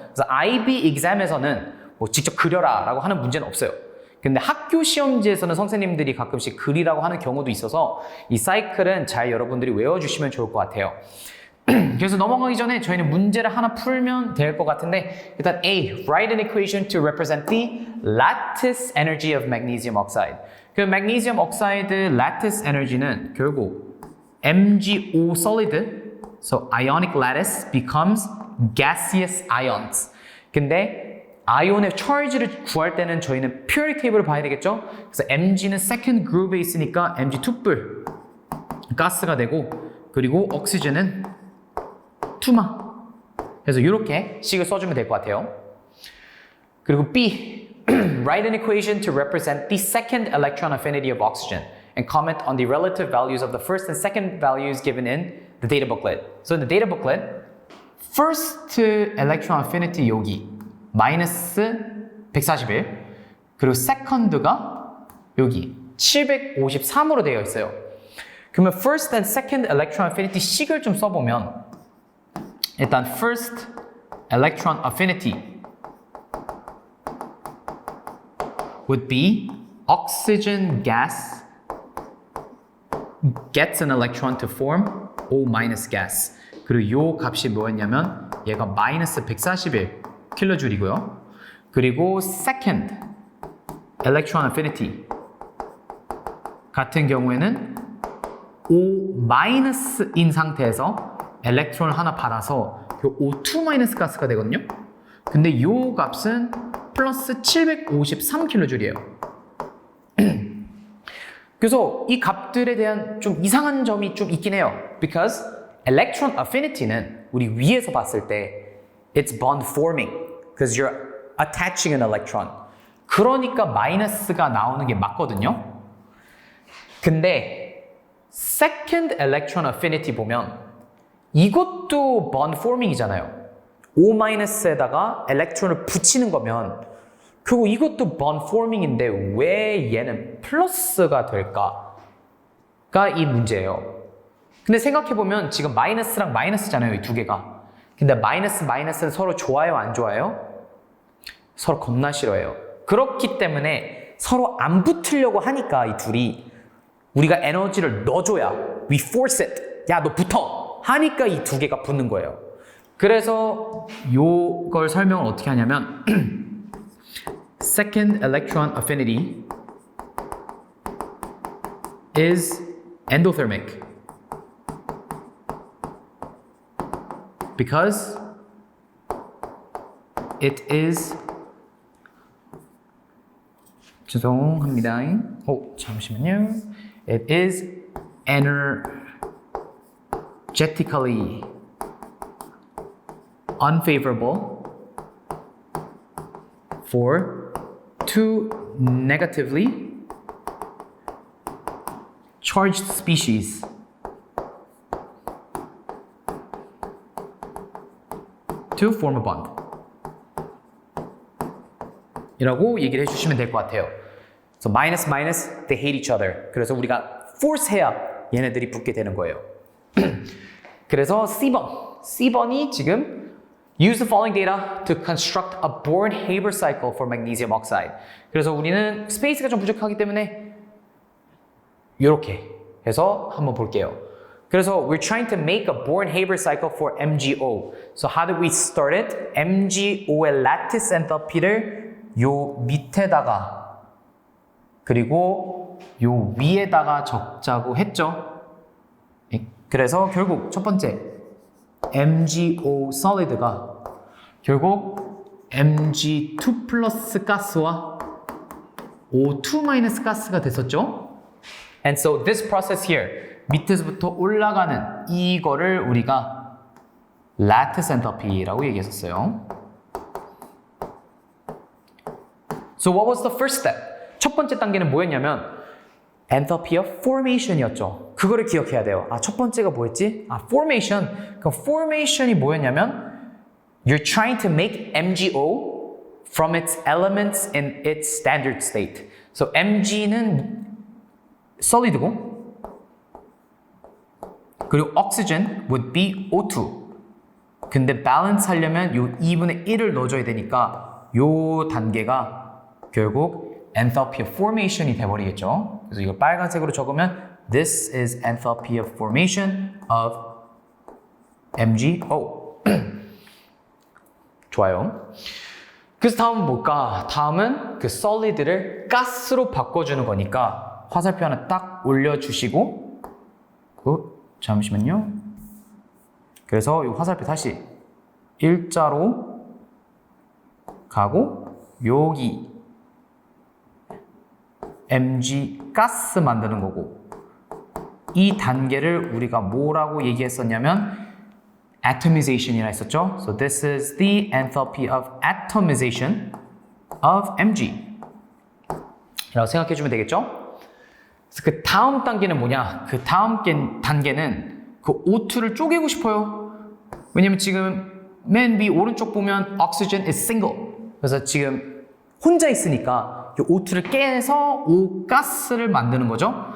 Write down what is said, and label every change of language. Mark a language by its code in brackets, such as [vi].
[ko] 그래서 IB exam에서는 뭐 직접 그려라 라고 하는 문제는 없어요. 근데 학교 시험지에서는 선생님들이 가끔씩 그리라고 하는 경우도 있어서 이 사이클은 잘 여러분들이 외워주시면 좋을 것 같아요. 그래서 넘어가기 전에 저희는 문제를 하나 풀면 될 것 같은데 일단 A. [en] Write an equation to represent the lattice energy of magnesium oxide. 그 magnesium oxide lattice energy는 [ko] 결국 [en] MgO solid, so ionic lattice becomes gaseous ions. [ko] 근데 아이온의 charge를 구할 때는 저희는 periodic table을 봐야 되겠죠? 그래서 Mg는 second group에 있으니까 Mg 2뿔 가스가 되고 그리고 옥시전은 투마. 그래서 이렇게 식을 써주면 될 것 같아요. 그리고 [en] B. Write an equation to represent the second electron affinity of oxygen and comment on the relative values of the first and second values given in the data booklet. So in the data booklet, first electron affinity [ko] 여기 마이너스 141 그리고 세컨드가 여기 753으로 되어 있어요. 그러면 [en] first and second electron affinity [ko] 식을 좀 써보면 일단 [en] first electron affinity would be oxygen gas gets an electron to form O minus gas. [ko] 그리고 요 값이 뭐였냐면 얘가 마이너스 141 킬로줄이고요. 그리고 second electron affinity 같은 경우에는 O-인 상태에서 엘렉트론을 하나 받아서 O2- 가스가 되거든요. 근데 이 값은 플러스 753 킬로줄이에요. 그래서 이 값들에 대한 좀 이상한 점이 좀 있긴 해요. [en] Because electron affinity는 [ko] 우리 위에서 봤을 때 [en] it's bond forming because you're attaching an electron. [ko] 그러니까 마이너스가 나오는 게 맞거든요. 근데 second electron affinity 보면 이것도 bond forming이잖아요. O-에다가 엘렉트론을 붙이는 거면 결국 이것도 bond forming인데 왜 얘는 플러스가 될까가 이 문제예요. 근데 생각해보면 지금 마이너스랑 마이너스잖아요. 이 두 개가. 근데 마이너스는 서로 좋아요, 안 좋아요? 서로 겁나 싫어해요. 그렇기 때문에 서로 안 붙으려고 하니까 이 둘이 우리가 에너지를 넣어줘야 [en] we force it. [ko] 야, 너 붙어. 하니까 이 두 개가 붙는 거예요. 그래서 요걸 설명을 어떻게 하냐면 [en] second electron affinity is endothermic because it is [ko] 죄송합니다. 잠시만요. [en] It is energetically unfavorable for two negatively charged species to form a bond. [ko] 이라고 얘기를 해주시면 될 것 같아요. [en] So minus, they hate each other. [ko] 그래서 우리가 force 해야 얘네들이 붙게 되는 거예요. 그래서 C번이 지금 [en] use the following data to construct a Born-Haber cycle for magnesium oxide. [ko] 그래서 우리는 스페이스가 좀 부족하기 때문에 이렇게 해서 한번 볼게요. 그래서 [en] we're trying to make a Born-Haber cycle for MgO. So how did we start it? [ko] MgO의 lattice enthalpy를 요 밑에다가 그리고 요 위에다가 적자고 했죠. 그래서 결국 첫 번째 MgO solid가 결국 Mg2 플러스 가스와 O2 마이너스 가스가 됐었죠. [en] And so this process here [ko] 밑에서부터 올라가는 이거를 우리가 lattice enthalpy라고 얘기했었어요. [en] So what was the first step? [ko] 첫 번째 단계는 뭐였냐면 enthalpy of formation이었죠. 그거를 기억해야 돼요. 첫 번째가 뭐였지? formation. [en] 그 formation이 [ko] 뭐였냐면 [en] you're trying to make MgO from its elements in its standard state. So Mg는 solid고 [ko] 그리고 [en] oxygen would be O2. [ko] 근데 balance 하려면 요 2분의 1을 넣어줘야 되니까 요 단계가 결국 enthalpy of formation이 돼버리겠죠. 그래서 이걸 빨간색으로 적으면 [en] this is enthalpy of formation of MgO. [ko] 좋아요. 그래서 다음은 뭘까? 다음은 그 solid를 가스로 바꿔주는 거니까 화살표 하나 딱 올려주시고 잠시만요. 그래서 이 화살표 다시 일자로 가고 여기 Mg 가스 만드는 거고 이 단계를 우리가 뭐라고 얘기했었냐면 atomization이라 했었죠. [en] So this is the enthalpy of atomization of Mg [ko] 라고 생각해 주면 되겠죠. 그래서 그 다음 단계는 뭐냐? 그 다음 단계는 그 O2를 쪼개고 싶어요. 왜냐면 지금 맨 위 오른쪽 보면 [en] oxygen is single. [ko] 그래서 지금 혼자 있으니까 이 O2를 깨서 O가스를 만드는 거죠.